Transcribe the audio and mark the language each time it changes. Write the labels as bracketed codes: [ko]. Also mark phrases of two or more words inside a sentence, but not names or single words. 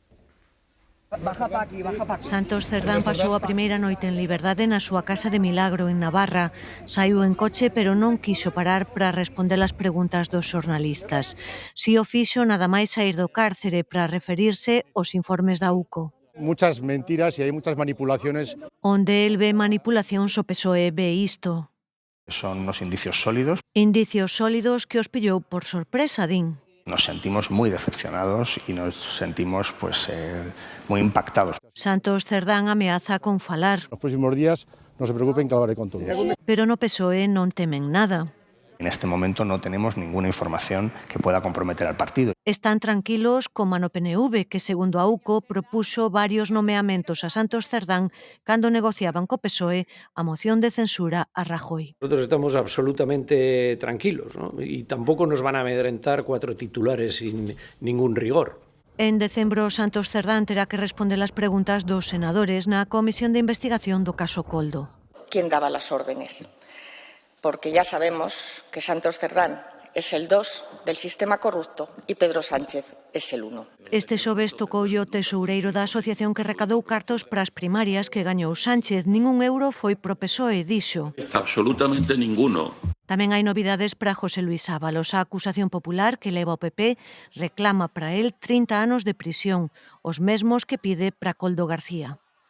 [gl] Santos Cerdán pasou a primeira noite en liberdade na súa casa de Milagro, en Navarra. Saiu en coche, pero non quiso parar para responder as preguntas dos xornalistas. Si o fixo nada máis saír do cárcere para referirse aos informes da UCO. [es] Muchas mentiras y hay muchas manipulaciones. [gl] Onde el ve manipulacións, o PSOE ve isto. [es] Son unos indicios sólidos. [gl] Indicios sólidos que os pillou por sorpresa, din. [es] Nos sentimos muy decepcionados y nos sentimos muy impactados. [gl] Santos Cerdán ameaza con falar. [es] Los próximos días no se preocupen que hablaré con todos. [gl] Pero no PSOE non temen nada. [es] En este momento no tenemos ninguna información que pueda comprometer al partido. [gl] Están tranquilos como no PNV, que segundo a UCO propuso varios nomeamentos a Santos Cerdán cando negociaban co PSOE a moción de censura a Rajoy. [es] Nosotros estamos absolutamente tranquilos, ¿no? Y tampoco nos van a amedrentar 4 titulares sin ningún rigor. [gl] En decembro, Santos Cerdán terá que responder as preguntas dos senadores na Comisión de Investigación do caso Coldo. [es] ¿Quién daba las órdenes? Porque ya sabemos que Santos Cerdán es el 2 del sistema corrupto y Pedro Sánchez es el 1. [gl] Este xoves tocoulle o tesoureiro da asociación que recadou cartos para as primarias que gañou Sánchez. Ningún euro foi pro PSOE, dixo. [es] Absolutamente ninguno. [gl] Tamén hai novidades para José Luis Ábalos. A acusación popular que leva o PP reclama para él 30 anos de prisión, os mesmos que pide para Koldo García.